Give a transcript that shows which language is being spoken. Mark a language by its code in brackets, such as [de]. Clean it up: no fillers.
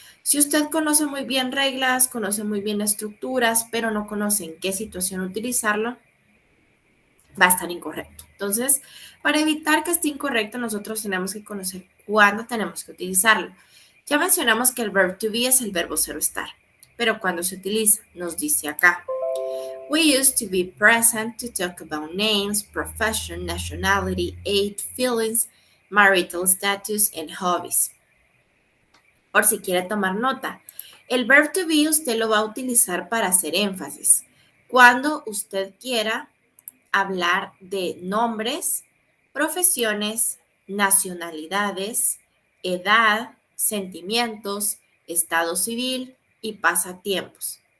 [es] Si usted conoce muy bien reglas, conoce muy bien estructuras, pero no conoce en qué situación utilizarlo, va a estar incorrecto. Entonces, para evitar que esté incorrecto, nosotros tenemos que conocer cuándo tenemos que utilizarlo. Ya mencionamos que el verb to be es el verbo ser o estar, pero cuando se utiliza, nos dice acá. [en] We used to be present to talk about names, profession, nationality, age, feelings, marital status, and hobbies. [es] Por si quiere tomar nota, el verb to be usted lo va a utilizar para hacer énfasis. Cuando usted quiera hablar de nombres, profesiones, nacionalidades, edad, sentimientos, estado civil y pasatiempos.